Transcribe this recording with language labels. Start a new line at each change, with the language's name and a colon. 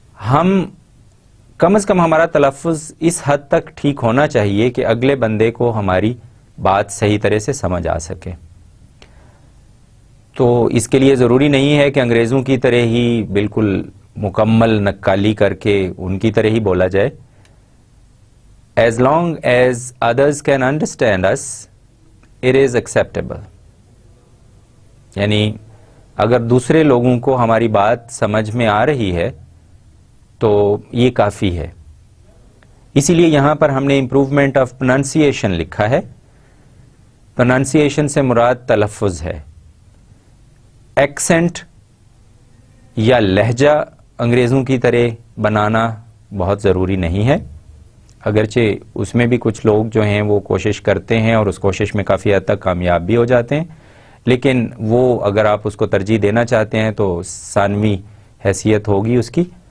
Urdu: ہم کم از کم ہمارا تلفظ اس حد تک ٹھیک ہونا چاہیے کہ اگلے بندے کو ہماری بات صحیح طرح سے سمجھ آ سکے. تو اس کے لیے ضروری نہیں ہے کہ انگریزوں کی طرح ہی بالکل مکمل نقالی کر کے ان کی طرح ہی بولا جائے.
English: As long as others can understand us, it is acceptable.
Urdu: یعنی اگر دوسرے لوگوں کو ہماری بات سمجھ میں آ رہی ہے تو یہ کافی ہے. اسی لیے یہاں پر ہم نے امپروومنٹ آف پروننسیشن لکھا ہے. پروننسیشن سے مراد تلفظ ہے. ایکسنٹ یا لہجہ انگریزوں کی طرح بنانا بہت ضروری نہیں ہے، اگرچہ اس میں بھی کچھ لوگ جو ہیں وہ کوشش کرتے ہیں اور اس کوشش میں کافی حد تک کامیاب بھی ہو جاتے ہیں، لیکن وہ اگر آپ اس کو ترجیح دینا چاہتے ہیں تو ثانوی حیثیت ہوگی اس کی.